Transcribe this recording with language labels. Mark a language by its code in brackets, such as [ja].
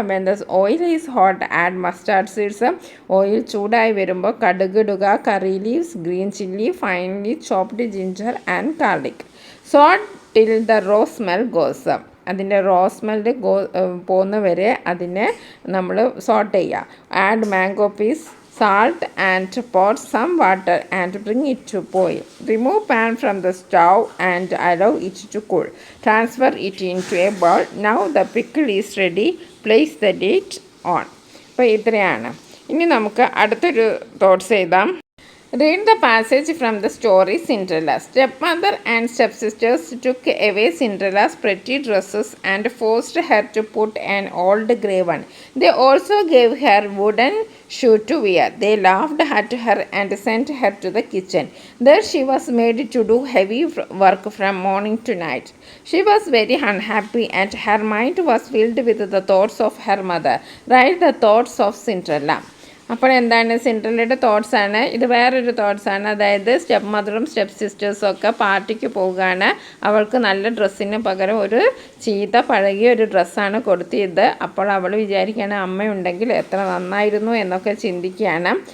[en] when the oil is hot add mustard seeds, [ml] oil ചൂടായി വരുമ്പോൾ കടുകിടുക. [en] Curry leaves, green chilli, finely chopped ginger and garlic. Saute till the raw smell goes, [ml] അതിൻ്റെ raw smell പോകുന്ന വരെ അതിനെ നമ്മൾ saute ചെയ്യുക. [en] Add mango pieces, salt and pour some water and bring it to boil. Remove pan from the stove and allow it to cool. Transfer it into a bowl. Now the pickle is ready. Place the lid on. [ml] അപ്പോൾ ഇത്രയാണ്. ഇനി നമുക്ക് അടുത്തൊരു thoughts എഴുതാം. [en] Read the passage from the story Cinderella. Stepmother and stepsisters took away Cinderella's pretty dresses and forced her to put an old grey one. They also gave her wooden shoe to wear. They laughed at her and sent her to the kitchen. There she was made to do heavy work from morning to night. She was very unhappy and her mind was filled with the thoughts of her mother. Write the thoughts of Cinderella. [ml] അപ്പോൾ എന്താണ് സിൻഡ്രല്ലയുടെ തോട്ട്സാണ് ഇത്. വേറൊരു തോട്ട്സാണ്, അതായത് step മദറും step സിസ്റ്റേഴ്സും ഒക്കെ പാർട്ടിക്ക് പോവുകയാണ്. അവൾക്ക് നല്ല ഡ്രസ്സിന് പകരം ഒരു ചീത്ത പഴകിയ ഒരു ഡ്രസ്സാണ് കൊടുത്തത്. അപ്പോൾ അവൾ വിചാരിക്കുകയാണ് അമ്മയുണ്ടെങ്കിൽ എത്ര നന്നായിരുന്നു എന്നൊക്കെ ചിന്തിക്കുകയാണ്.